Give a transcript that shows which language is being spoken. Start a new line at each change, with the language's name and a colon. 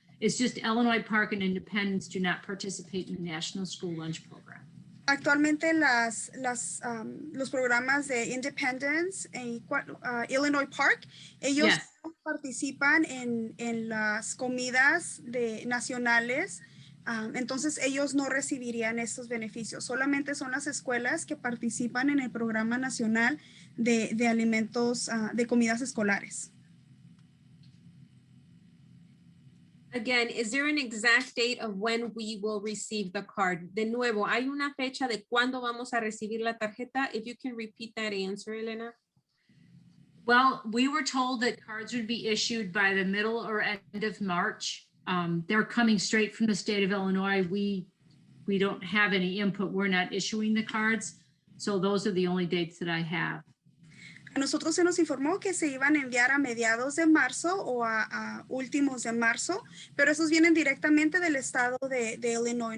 English: It's just Illinois Park and Independence do not participate in the National School Lunch Program.
Spanish: Actualmente los programas de Independence y Illinois Park, ellos
English: Yes.
Spanish: participan en las comidas nacionales, entonces ellos no recibirían estos beneficios. Solamente son las escuelas que participan en el programa nacional de alimentos, de comidas escolares.
English: Again, is there an exact date of when we will receive the card?
Spanish: De nuevo, ¿hay una fecha de cuándo vamos a recibir la tarjeta?
English: If you can repeat that answer, Elena. Well, we were told that cards would be issued by the middle or end of March. They're coming straight from the state of Illinois. We don't have any input. We're not issuing the cards. So those are the only dates that I have.
Spanish: A nosotros se nos informó que se iban a enviar a mediados de marzo o a últimos de marzo, pero esos vienen directamente del estado de Illinois.